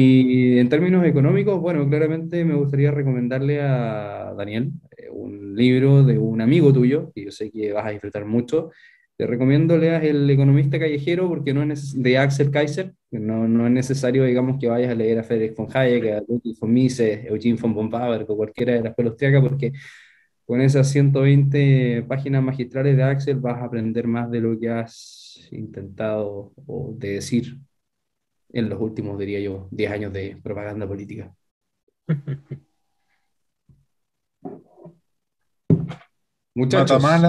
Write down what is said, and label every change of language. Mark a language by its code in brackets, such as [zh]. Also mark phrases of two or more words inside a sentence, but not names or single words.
[es] Y en términos económicos, bueno, claramente me gustaría recomendarle a Daniel un libro de un amigo tuyo, que yo sé que vas a disfrutar mucho. Te recomiendo leas El economista callejero porque no es de Axel Kaiser, no es necesario, digamos, que vayas a leer a Friedrich von Hayek, a Ludwig von Mises, Eugene von Böhm-Bawerk o cualquiera de las escuela austríaca, porque con esas 120 páginas magistrales de Axel vas a aprender más de lo que has intentado o de decir en los últimos, diría yo, 10 años de propaganda política. Muchachos,